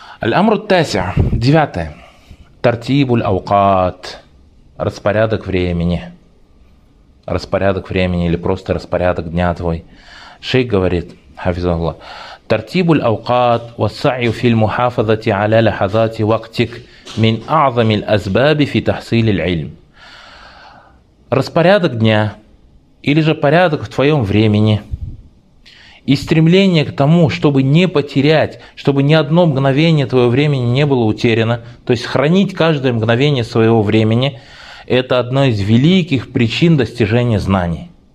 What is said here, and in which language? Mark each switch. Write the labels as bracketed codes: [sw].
[ar] الأمر التاسع، [ru] девятое. [ar] ترتيب الأوقات. [ru] Распорядок времени. Распорядок времени или просто распорядок дня твой. Шейх говорит, [ar] хафизахулла, ترتيب الأوقات والسعي في المحافظة على لحظات وقتك من أعظم الأسباب في تحصيل العلم. [ru] Распорядок дня или же порядок в твоем времени и стремление к тому, чтобы не потерять, чтобы ни одно мгновение твоего времени не было утеряно, то есть хранить каждое мгновение своего времени, это одна из великих причин достижения знаний.